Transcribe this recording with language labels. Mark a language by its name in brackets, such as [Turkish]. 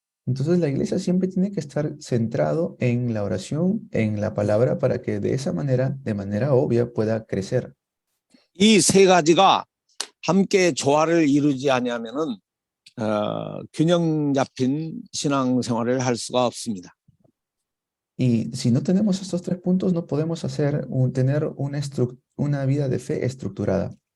[Spanish] Entonces la iglesia siempre tiene que estar centrado en la oración, en la palabra, para que de esa manera, de manera obvia, pueda crecer. [Korean] 이 세 가지가 함께 조화를 이루지 않으면은 균형 잡힌 신앙생활을 할 수가 없습니다. [Spanish] Y si no tenemos estos 3 puntos, no podemos tener una vida de fe estructurada.